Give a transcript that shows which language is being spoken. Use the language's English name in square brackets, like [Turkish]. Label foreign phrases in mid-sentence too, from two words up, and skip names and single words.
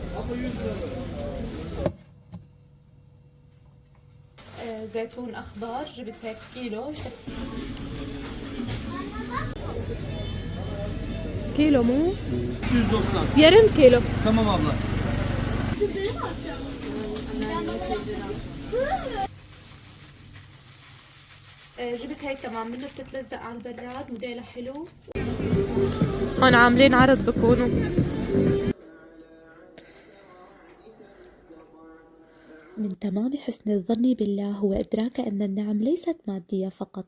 [Arabic] زيتون اخضر جبت هيك كيلو. كيلو مو 190. [Turkish] yarım kilo. Tamam abla. [Arabic] جبت هيك كمان منه بتتلزق على البراد موديلها حلو. هون عاملين عرض بكونوا. من تمام حسن الظن بالله هو إدراك أن النعم ليست مادية فقط.